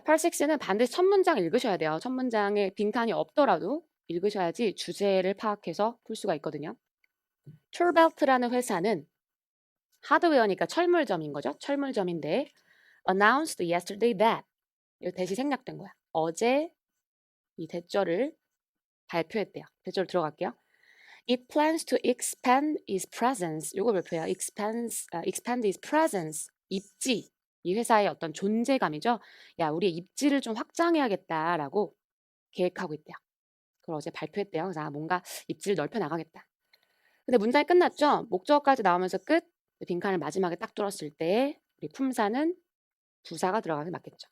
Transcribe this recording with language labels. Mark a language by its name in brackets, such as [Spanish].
[Korean] Part 6는 반드시 첫 문장 읽으셔야 돼요. 첫 문장에 빈칸이 없더라도 읽으셔야지 주제를 파악해서 풀 수가 있거든요. 툴벨트라는 회사는 하드웨어니까 철물점인 거죠. 철물점인데 [English] announced yesterday that [Korean] 이 대시 생략된 거야. 어제 이 대절을 발표했대요. 대절 들어갈게요. [English] It plans to expand its presence. [Korean] 요거 발표해요. [English] expand its presence. [Korean] 입지. 이 회사의 어떤 존재감이죠. 야, 우리의 입지를 좀 확장해야겠다라고 계획하고 있대요. 그걸 어제 발표했대요. 그래서 뭔가 입지를 넓혀 나가겠다. 근데 문장이 끝났죠? 목적어까지 나오면서 끝. 빈칸을 마지막에 딱 뚫었을 때 우리 품사는 부사가 들어가는 게 맞겠죠.